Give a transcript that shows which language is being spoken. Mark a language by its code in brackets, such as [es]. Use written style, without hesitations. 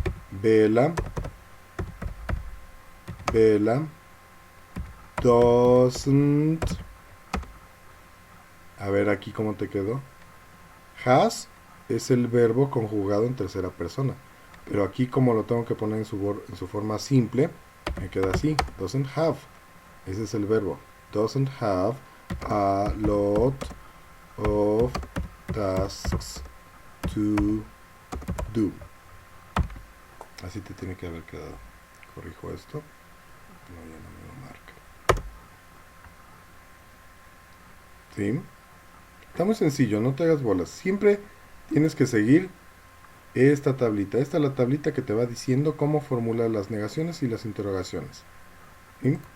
[en] Bella doesn't. [es] A ver aquí cómo te quedó. Has es el verbo conjugado en tercera persona. Pero aquí como lo tengo que poner en su forma simple, me queda así. [en] Doesn't have. [es] Ese es el verbo. [en] Doesn't have a lot of tasks to do. [es] Así te tiene que haber quedado. Corrijo esto. No, ya no me lo marca. ¿Sí? Está muy sencillo, no te hagas bolas. Siempre tienes que seguir esta tablita. Esta es la tablita que te va diciendo cómo formular las negaciones y las interrogaciones. ¿Sí?